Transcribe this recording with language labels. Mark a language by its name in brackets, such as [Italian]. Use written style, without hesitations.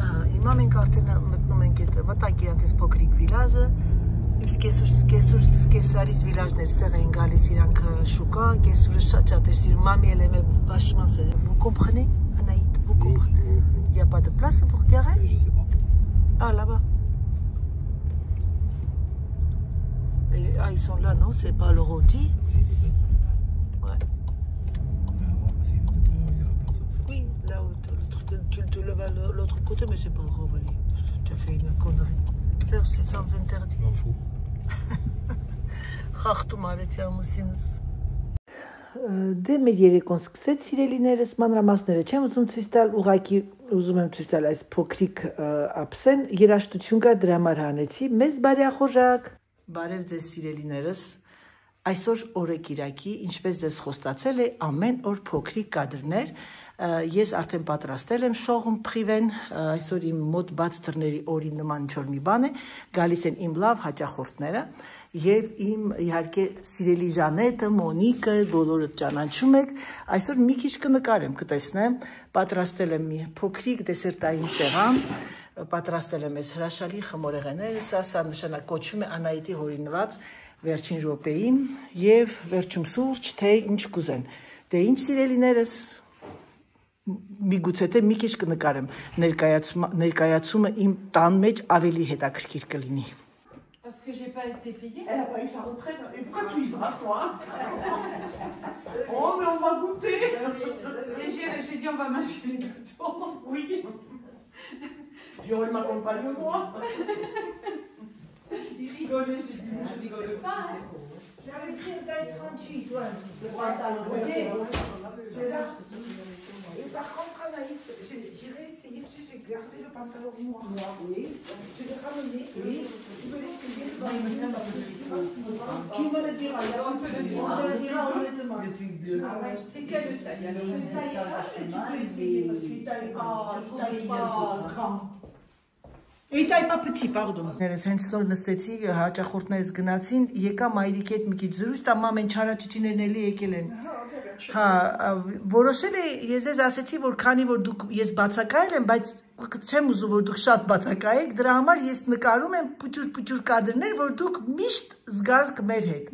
[Armenian] Հիմա մենք արդեն մտնում ենք այդ վտակի անցես փոքրիկ վիլաժը։ Կեսարից վիլաժներ ստեղ են գալիս իրանք շուկա, կեսուրը շատ էր սիրում, մամի էլ եմ [French] vachement c'est. Vous comprenez, Anaïd, vous comprenez? Il y a pas de place pour garer? Je sais pas. Ah, là-bas. Ah, ils sont là, non? C'est pas le rôti? Si, peut-être. Ouais. Si, peut-être là, il y a personne. Oui, là où le truc, tu le vas de l'autre côté, mais c'est pas grave, allez. Tu as fait une connerie. Serge, c'est sans interdit. Je m'en fous. [Armenian] Խախտում արեցի ամուսինս։ Դե մեր երեկոն սկսեց սիրելիներս, մանրամասները չեմ ուզում ցույց տալ, ուղղակի ուզում եմ ցույց տալ այս փոքրիկ ափսեն, երաժշտություն կար, դրա համար հանեցի, մեզ բարեախորժակ։ Բարև ձեզ սիրելիներս, այսօր օրեկիրակի, ինչպես ձեզ խոստացել է, ամեն օր փոքրիկ կադրներ, ես արդեն պատրաստել եմ շողում փրիվեն, այսօր իմ մոտ բաց դռների օրի նման ինչ-որ մի բան է, գալիս են իմ լավ հաճախորդները եւ իմ իհարկե սիրելի Ժանետը, Մոնիկը, բոլորը ճանաչում եք, այսօր մի քիչ կնկարեմ, կտեսնեմ, պատրաստել եմ մի փոքրիկ դեսերտային սեղան, պատրաստել եմ այս հրաշալի խմորեղեները, սա նշանակ կոչվում է Անահիտի հորինված վերջին րոպեին եւ վերջում սուրճ, թե ինչ կուզեն։ Դե ինչ սիրելիներս միգուցե թե մի քիչ կնկարեմ, ներկայացումը իմ տան մեջ ավելի հետաքրքիր կլինի։ [French] Parce que j'ai pas été payée. Elle a pas eu sa retraite. Et pourquoi tu y vas, toi? Oh, mais on va goûter. Et j'ai dit, on va manger les gâteaux. Oui. Jérôme m'accompagne moi. Il rigolait, j'ai dit, je rigole pas. J'avais pris une taille 38, ouais, le pantalon. C'est là. Et par contre, Anaïs, j'ai réessayé, tu sais, j'ai gardé le pantalon noir. Oui. Je l'ai ramené. Oui. Je vais l'essayer. Qui me le dira? On te le dira honnêtement. Le plus bleu. C'est quelle taille? Tu peux essayer parce qu'il taille pas grand. Et taille pas petit, pardon. [Armenian] Ներս հենց նոր նստեցի, հաճախորդներս գնացին, եկա մայրիկի հետ մի քիչ զրույց, տամ ամեն չարաճճիներն էլի եկել են։ Հա, որոշել է, ես ձեզ ասեցի, որ քանի որ դուք ես բացակայել եմ, բայց չեմ ուզում որ դուք շատ բացակայեք, դրա համար ես նկարում եմ փուճուր կադրներ, որ դուք միշտ զգացք մեր հետ։